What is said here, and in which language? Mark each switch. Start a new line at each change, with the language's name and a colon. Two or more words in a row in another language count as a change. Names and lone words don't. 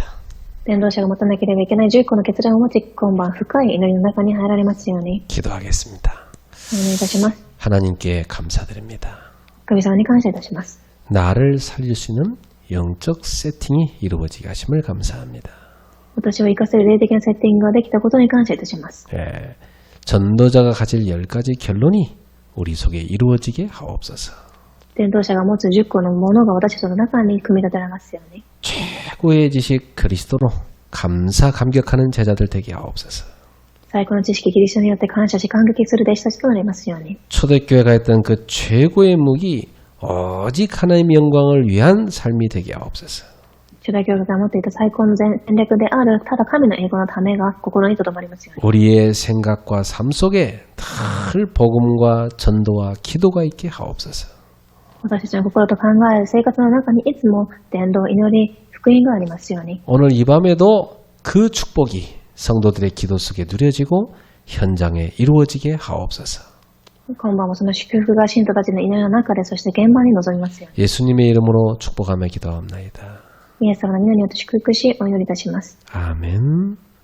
Japanese: 伝道者が持たなければいけない11個の決断を持ち、今晩深い祈りの中に入られますように。
Korean: 기도하겠습니다.
Japanese: お願いいたします。
Korean: 하나님께 감사드립니다.
Japanese: 神様に感謝いたします。
Korean: 나를 살릴 수 있는 영적 세팅이 이루어지게 하심을 감사합니다.
Japanese: 私を活かせる霊的なセッティングができたことに感謝いたします。
Korean: 예, 전도자가 가질 10가지 결론이 우리 속에 이루어지게 하옵소서.
Japanese: 伝道者が持つ10個のものが私たちの中に組み立てられますように。
Korean: 최고의 지식 그리스도로 감사 감격하는 제자들 되게 하옵소서.
Japanese: 最高の知識、キリストによって感謝し感激する弟子たちとなりますように。
Korean: 초대교회가 했던 그 최고의 무기 오직 하나님의 영광을 위한 삶이 되게 하옵소서.
Japanese: 初代教会が持っていた最高の戦略である、ただ神の栄光のためが心に留まりますように。
Korean: 우리의 생각과 삶 속에 늘 복음과 전도와 기도가 있게 하옵소서.
Japanese: 私たちの心と考える生活の中にいつも伝道、祈り、福音がありますように。
Korean: 오늘 이 밤에도 그 축복이 성도들의 기도 속에 누려지고 현장에 이루어지게 하옵소서.
Japanese: 今晩もその祝福が信徒たちの祈りの中で、そして現場に臨みますように。
Korean: 예수님의 이름으로 축복하며 기도합나이다.
Japanese: イエス様の皆によって祝福し、お祈りいたします。
Korean: 아멘.